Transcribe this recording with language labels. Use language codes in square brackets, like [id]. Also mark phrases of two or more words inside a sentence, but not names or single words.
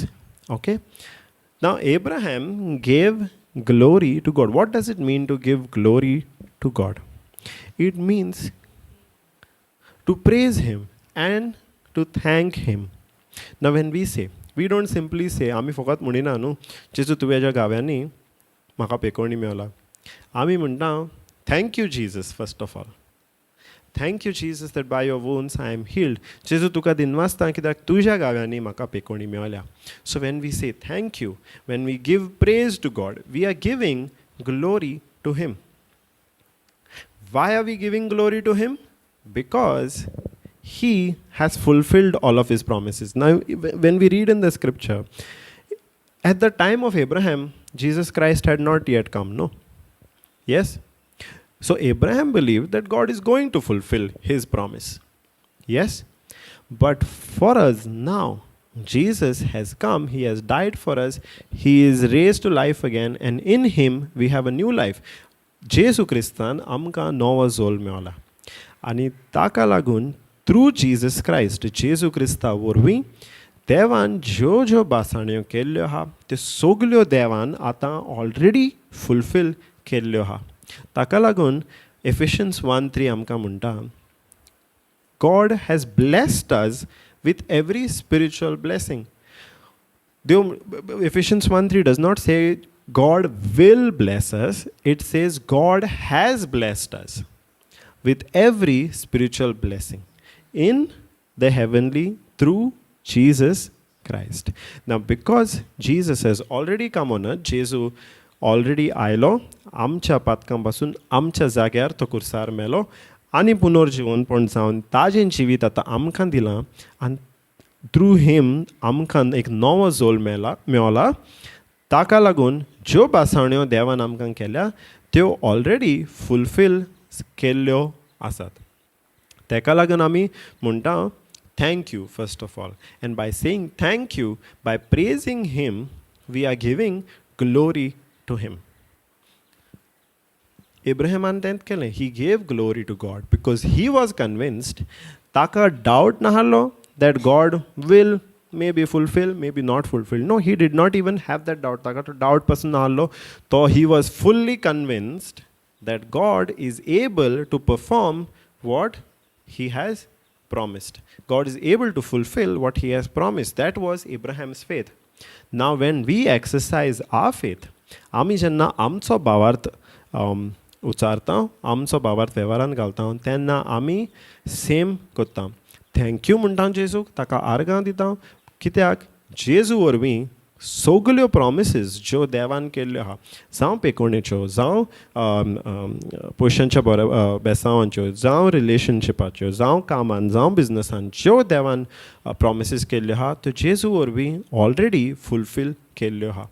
[en] Okay. Now, Abraham gave glory to God. What does it mean to give glory to God? It means to praise him and to thank him. Now, when we say, we don't simply say, [kok] आमी फकत म्हणिना न्हू, जेजू तुवें हेज्या गाव्यांनी म्हाका पेकोवणी मेवला. आमी म्हणटा [en] thank you Jesus first of all. thank you Jesus that by your wounds I am healed. [kok] जेजू तुका दिनवासता कित्याक तुज्या गाव्यांनी म्हाका पेकोवणी मेवल्या. [en] So when we say thank you, when we give praise to God, we are giving glory to him. Why are we giving glory to him? Because he has fulfilled all of his promises. Now, when we read in the scripture, at the time of Abraham, Jesus Christ had not yet come, no? Yes? So Abraham believed that God is going to fulfill his promise. Yes? But for us now, Jesus has come, he has died for us, he is raised to life again, and in him we have a new life. [kok] जेजू क्रिस्तान आमकां नवो जोल मेवला. आनी ताका लागून [en] through Jesus Christ, [kok] जेजू क्रिस्ता वरवीं देवान ज्यो ज्यो बासाण्यो केल्ल्यो आहा त्यो सगल्यो देवान आतां [en] already fulfill [kok] केल्ल्यो आहा. ताका लागून एफिशियन्स 1:3 आमकां म्हणटा [en] God has blessed us with every spiritual blessing. देव, Ephesians 1:3 does not say God will bless us, it says God has blessed us with every spiritual blessing in the heavenly through Jesus Christ. Now because Jesus has already come on earth, Jesu already [kok] आयलो, आमच्या पातकांपासून आमच्या जाग्यार तो कुर्सार मेलो आनी पुनर्जीवनपण जावन ताजें जिवीत आतां आमकां दिलां आनी [en] through him [kok] आमकां एक नवो जोल मेवला. ताका लागून ज्यो बासाण्यो देवान आमकां केल्या त्यो [en] already fulfill [kok] केल्ल्यो आसात. ताका लागून आमी म्हणटा [en] thank you first of all. And by saying thank you, by praising him, we are giving glory to him. [kok] एब्राहिमान तेंच केलें. [en] he gave glory to God because he was convinced. [kok] ताका डावट नाहलो [en] that God will maybe fulfill, maybe not fulfill. No, he did not even have that doubt. [kok] ताका तो doubt पासून नाहलो. [en] तो he was fully convinced that God is able to perform what he has promised. God is able to fulfill what he has promised. That was Abraham's faith. Now when we exercise our faith, [kok] आमी जेन्ना आमचो भावार्थ उच्चारता, आमचो भावार्थ वेव्हारान घालता, तेन्ना आमी सेम करता. [en] thank you [kok] म्हणटा जेजूक, ताका आर्गां दिता. कित्याक जेजू वरवीं सगल्यो प्रॉमिसीस ज्यो देवान केल्ल्यो आहा, जावं पेकोवणेच्यो, जावं पयशांच्या बेसांवांच्यो, जावं रिलेशनशिपाच्यो, जावं कामान, जावं बिजनसान, ज्यो देवान प्रॉमिसीस केल्ल्यो आहा त्यो जेजू वरवीं [en] already fulfill [kok] केल्ल्यो आहा.